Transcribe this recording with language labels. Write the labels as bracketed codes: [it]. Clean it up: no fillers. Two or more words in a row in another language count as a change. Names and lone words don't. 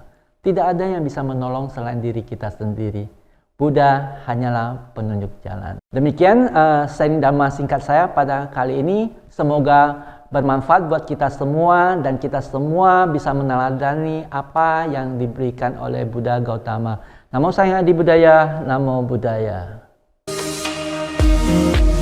[id] Tidak ada yang bisa menolong selain diri kita sendiri. Buddha hanyalah penunjuk jalan. Demikian sharing dhamma singkat saya pada kali ini. Semoga bermanfaat buat kita semua dan kita semua bisa meneladani apa yang diberikan oleh Buddha Gautama. [pi] Namo Sang Hyang Adi Budaya, Namo Buddhaya.